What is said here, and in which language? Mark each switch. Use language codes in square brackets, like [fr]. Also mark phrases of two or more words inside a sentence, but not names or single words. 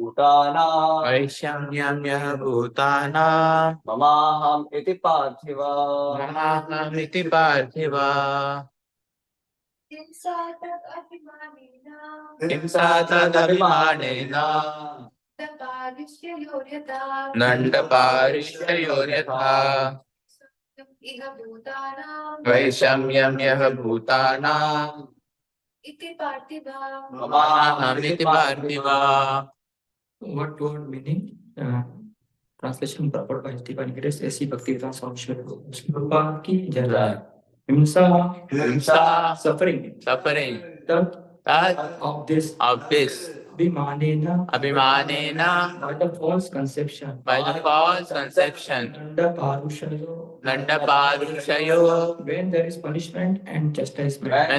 [sa] भूतानां ममाहम् इति पार्थिव हिंसा तदभिमानेन दण्डपारिष्ययोर्यथा वैषम्यं यः भूतानाम् ममाहमिति पार्थिव. [en] What word meaning? Translation purport by Stephen Grace, A.C. Bhaktivedanta Swami Shrupa ki jai. Himsa, suffering. That of this Abhimanena, by the false conception, Dandaparushayo, when there is punishment and chastisement,